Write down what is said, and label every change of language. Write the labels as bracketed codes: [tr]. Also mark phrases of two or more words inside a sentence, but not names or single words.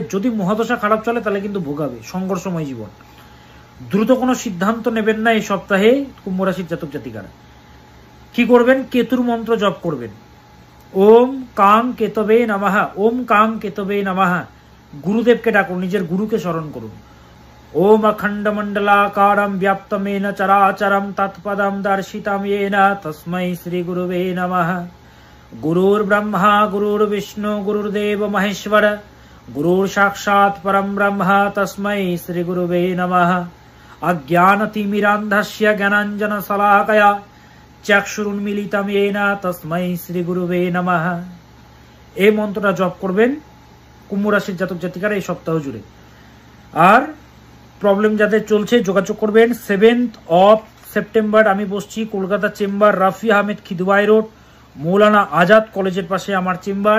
[bn] যদি মহাদশা খারাপ চলে তাহলে কিন্তু ভোগাবে, সংঘর্ষময় জীবন। দ্রুত কোনো সিদ্ধান্ত নেবেন না এই সপ্তাহে কুম্ভ রাশির জাতক জাতিকারা। কি করবেন? কেতুর মন্ত্র জপ করবেন, [sa] ओम् कां केतवे नमः, ओम् कां केतवे नमः। [bn] গুরুদেবকে ডাকুন, নিজের গুরুকে স্মরণ করুন, [sa] ओम अखंड मंडलाकारं व्याप्तमेन चराचरं तत्पदं दर्शितं येन तस्मै श्री गुरुवे नमः। गुरुर्ब्रह्मा गुरुर्विष्णु गुरुर्देव महेश्वर गुरुर्साक्षात् परं ब्रह्म तस्मै श्री गुरुवे नमः। अज्ञानतिमिरान्धस्य ज्ञानाञ्जनशलाकया चक्षुरुन्मीलितं येन तस्मै श्री गुरुवे नमः। [bn] এই মন্ত্রটা জপ করবেন কুম্ভ রাশির জাতক জাতিকারা এই সপ্তাহ জুড়ে। আর প্রবলেম যাদের চলছে যোগাযোগ করবেন। 7th of সেপ্টেম্বর আমি বসছি কলকাতা চেম্বার, রাফি আহমেদ খিদওয়াই রোড, মৌলানা আজাদ কলেজের পাশে আমার চেম্বার।